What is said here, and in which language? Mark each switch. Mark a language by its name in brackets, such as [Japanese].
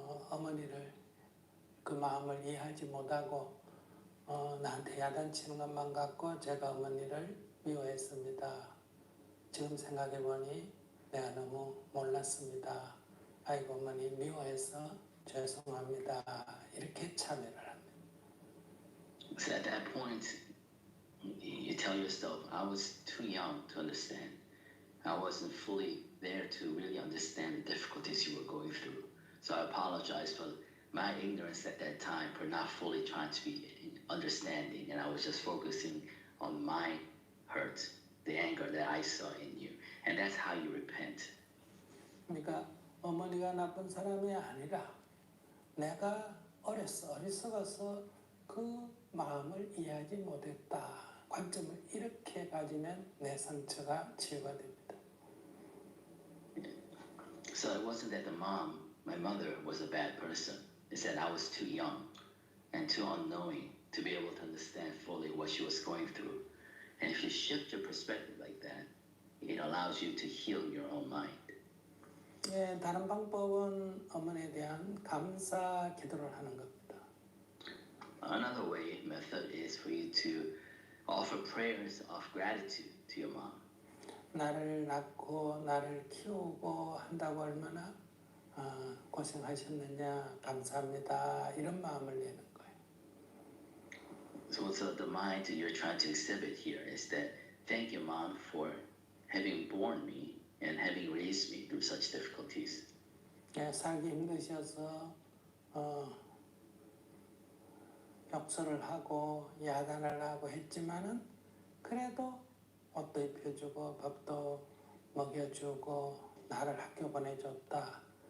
[Korean] 어머니를 그 마음을 이해하지 못하고 나한테 야단치는 것만 갖고 제가 어머니를 미워했습니다. 지금 생각해보니 내가 너무 몰랐습니다. 아이고 어머니 미워해서 죄송합니다. 이렇게 참여를 합니다. [English] So at that point, you tell yourself, I was too young to understand. I wasn't fully there to really understand the difficulties you were going through. So I apologize for my ignorance at that time, for not fully trying to be understanding, and I was just focusing on my hurt, the anger that I saw in you. And that's how you repent. [Korean] 그러니까 어머니가 나쁜 사람이 아니라 내가 어리석어서 그 마음을 이해하지 못했다. 관점을 이렇게 가지면 내 상처가 치유가 됩니다. [English] So it wasn't that my mother was a bad person. It's that I was too young and too unknowing to be able to understand fully what she was going through. And if you shift your perspective like that, it allows you to heal your own mind. [Korean] 다른 방법은 어머니에 대한 감사 기도를 하는 겁니다. [English] Another method is for you to offer prayers of gratitude to your mom. [Korean] 나를 낳고 나를 키우고 한다고 얼마나 고생하셨느냐 감사합니다 이런 마음을 내는 거예요. [English] So the mind you're trying to exhibit here is that thank you, mom, for having born me and having raised me through such difficulties. [Korean] 살기 힘드셔서 욕설을 하고 야단을 하고 했지만은 그래도 옷도 입혀주고 밥도 먹여주고 나를 학교 보내줬다.